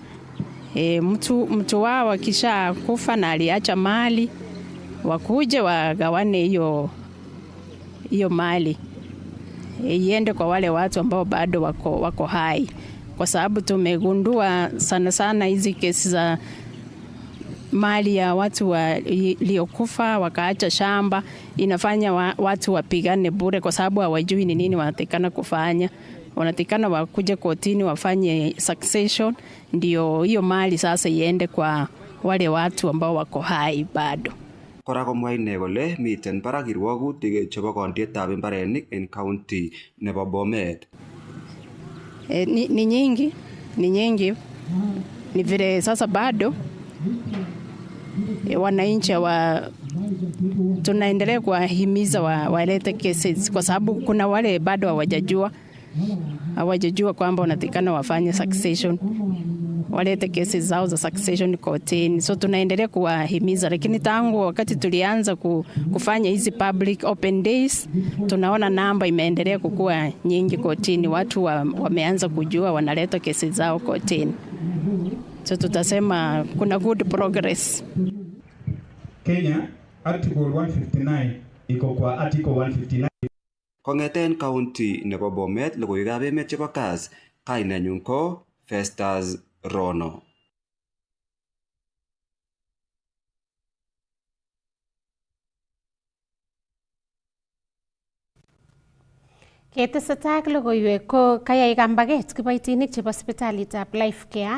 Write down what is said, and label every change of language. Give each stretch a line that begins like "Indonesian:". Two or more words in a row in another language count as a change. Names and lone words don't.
Swahili: Mtu wao akisha kufa na aliacha mali, wakuje wagawane hiyo mali, iende kwa wale watu ambao bado wako hai, kwa sababu tumegundua sana hizi kesi za mali ya watu waliokufa wakaacha shamba inafanya watu wapigane bure, kwa sababu hawajui ni nini wanatakana kufanya. Wanatakana wakuje kotini wafanye succession, ndio hiyo mali sasa iende kwa wale watu ambao wako hai bado.
Kalenjin: Kora komwa ine kole miten barak kirwagutik chebo kondietab mbarenik en county nebo Bomet.
Swahili: Ni nyingi. Ni vile sasa bado wananchi tunaendelea kuwahimiza walete cases, kwa sababu kuna wale bado hawajajua kwamba wanatakana wafanye succession, walete cases zao za succession kotini. So tunaendelea kuwahimiza, lakini tangu wakati tulianza kufanya hizi
English: public open days,
Swahili: tunaona namba imeendelea kukua nyingi kotini. Watu wameanza kujua, wanaleta cases zao kotini. So tutasema kuna
English: good progress.
Swahili: Kenya Article 159 iko kwa Article 159.
Kalenjin: Kongeten county nebo Bomet, logoiwekab emet chebo Kass, kainenyun ko Festus Rono. Ketesetai ak logoiwek ko kayai kambaget kiboitinik chebo sipitalitab Life Care